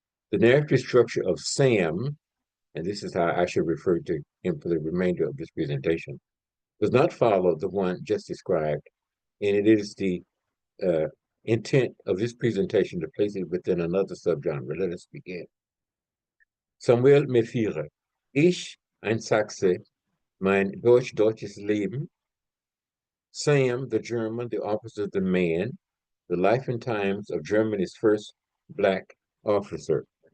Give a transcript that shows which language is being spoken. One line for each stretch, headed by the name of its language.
English: The narrative structure of Sam, and this is how I should refer to him for the remainder of this presentation, does not follow the one just described, and it is the intent of this presentation to place it within another subgenre. Let us begin. Samuel Mefฟี่.
German: Ich, ein Sachse, mein deutsch-deutsches Leben.
English: Sam, the German, the officer, the man, the life and times of Germany's first Black officer.